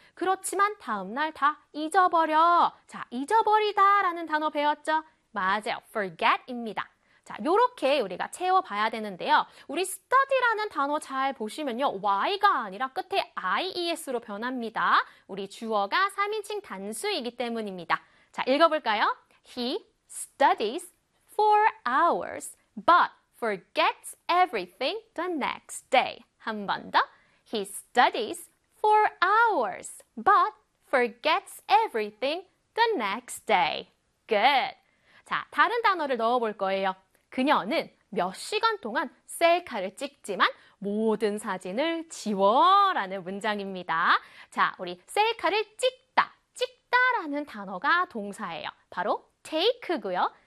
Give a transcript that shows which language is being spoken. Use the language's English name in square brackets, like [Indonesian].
[Korean] 그렇지만 다음날 다 잊어버려. 자, 잊어버리다라는 단어 배웠죠? 맞아요. forget입니다. 자, 요렇게 우리가 채워봐야 되는데요. 우리 study라는 단어 잘 보시면요. y가 아니라 끝에 ies로 변합니다. 우리 주어가 3인칭 단수이기 때문입니다. 자, 읽어볼까요? [English] He studies 4 hours but forgets everything the next day. [Korean] 한번 더. [English] He studies 4 hours but forgets everything the next day. Good. [Korean] 자, 다른 단어를 넣어볼 거예요. 그녀는 몇 시간 동안 셀카를 찍지만 모든 사진을 지워라는 문장입니다. 자, 우리 셀카를 찍다, 찍다라는 단어가 동사예요. 바로 take고요.